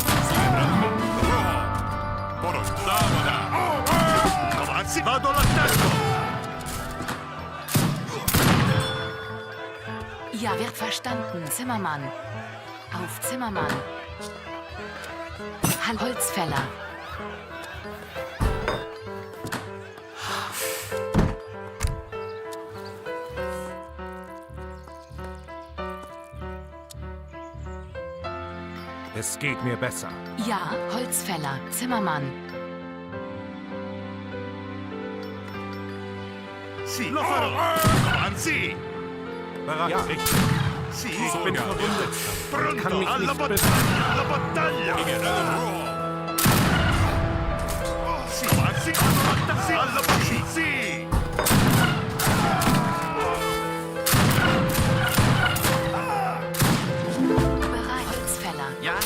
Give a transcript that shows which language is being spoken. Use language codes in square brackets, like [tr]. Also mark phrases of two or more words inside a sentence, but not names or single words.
[it] Vado all'attacco. [de] Ja, wird verstanden. Zimmermann. Auf Zimmermann. Holzfäller. Es geht mir besser. Ja, Holzfäller. Zimmermann. [it] Sì. Lo farò. Anzi. [de] Bereit. Ja, richtig. [it] Sì. [de] Ich bin verwundet. [it] Pronto. [de] Ich kann mich [it] Alla [de] nicht [it] battaglia. Alla battaglia. Sì. Anzi. Alla battaglia. Sì. [de] Bereit. Holzfäller.